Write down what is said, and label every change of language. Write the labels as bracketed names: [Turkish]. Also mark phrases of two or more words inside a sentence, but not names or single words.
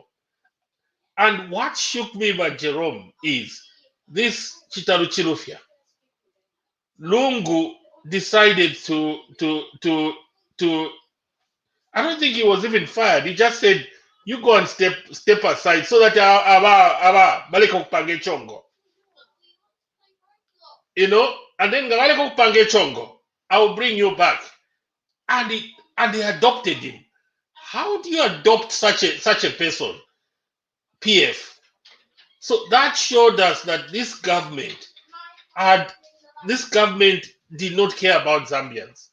[English] And what shook me about Jerome is this Chitaru Chilufya. Lungu decided to I don't think he was even fired. He just said, you go and step aside so that [Bemba] baleka kupange chongo. [English] You know, and then [Bemba] baleka kupange chongo, [English] I will bring you back. And they adopted him. How do you adopt such a person? PF. So that showed us that this government did not care about Zambians.